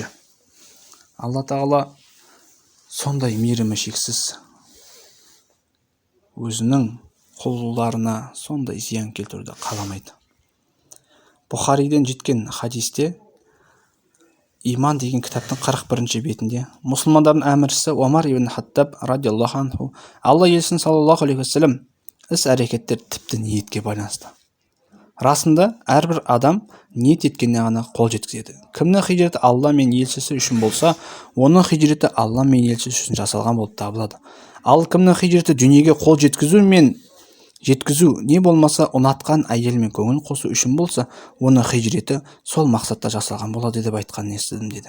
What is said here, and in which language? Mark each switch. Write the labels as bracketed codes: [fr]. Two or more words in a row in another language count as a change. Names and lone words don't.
[kk] Алла тағала сондай мейірімі шексіз, өзінің құлдарына сондай зиян келтіруді қаламайды. Бұхариден жеткен хадисте Иман деген кітаптың 41-ші бетінде мұсылмандардың әміршісі Омар ибн Хаттаб [ar] رضي الله عنه, [kk] Алла елшісі [ar] صلى الله عليه وسلم, [kk] іс-әрекеттер тіпті ниетке байланысты. Расында әрбір адам ниет еткеніне ғана қол жеткізеді. Кімнің хижреті Алла мен елшісі үшін болса, оның хижреті Алла мен елшісі үшін жасалған болып табылады. Ал кімнің хижреті дүниеге қол жеткізу не болмаса ұнатқан әйелмен көңіл қосу үшін болса, оның хижреті сол мақсатта жасалған болады деп айтқанын естідім деді.